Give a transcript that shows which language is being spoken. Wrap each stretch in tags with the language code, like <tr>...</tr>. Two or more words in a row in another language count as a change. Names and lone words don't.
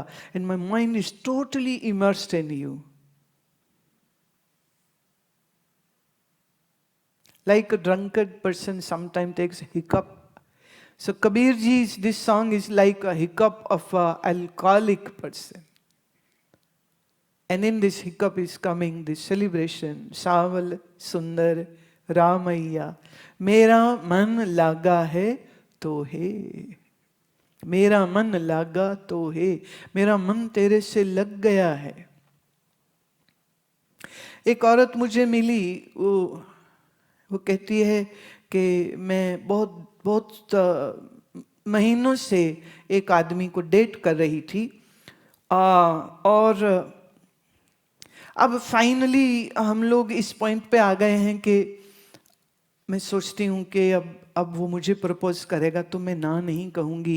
<en>And my mind is totally immersed in you. Like a drunkard person sometimes takes a hiccup. So Kabirji's, this song is like a hiccup of an alcoholic person. And in this hiccup is coming this celebration, Saval Sundar Ramaiya.</en> <hi>मेरा मन लगा है तो है. मेरा मन लगा तो है. मेरा मन तेरे से लग गया है. एक औरत मुझे मिली, वो कहती है कि मैं बहुत महीनों से एक आदमी को डेट कर रही थी, और अब फाइनली हम लोग इस पॉइंट पे आ गए हैं कि मैं सोचती हूँ कि अब वो मुझे प्रपोज करेगा तो मैं ना नहीं कहूँगी।</hi>